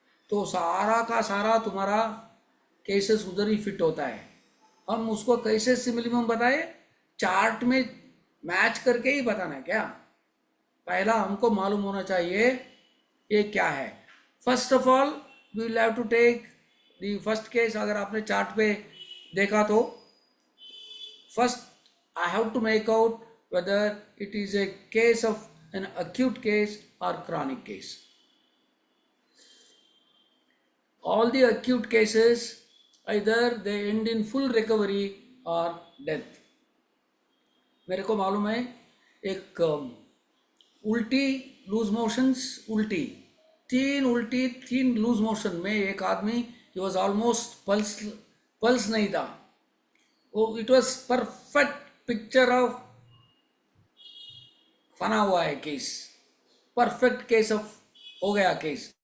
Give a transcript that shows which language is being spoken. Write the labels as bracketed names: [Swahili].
[Hindi] तो सारा का सारा तुम्हारा केसेस उधर ही फिट होता है। हम उसको कैसे सिमिलिमम बताए? चार्ट में मैच करके ही बताना है क्या? पहला हमको मालूम होना चाहिए ये क्या है। [English] First of all we will have to take the first case. [Hindi] अगर आपने चार्ट पे देखा तो [English] first I have to make out whether it is a case of an acute case or chronic case. All the acute cases either they end in full recovery or death. [Hindi] मेरे को मालूम है एक उल्टी loose motions, तीन loose motion में एक आदमी [English] ही was almost [Hindi] पल्स नहीं था। [English] वो it was perfect picture of [Hindi] फना हुआ है [English] case, perfect case of [Hindi] हो गया [English] Case.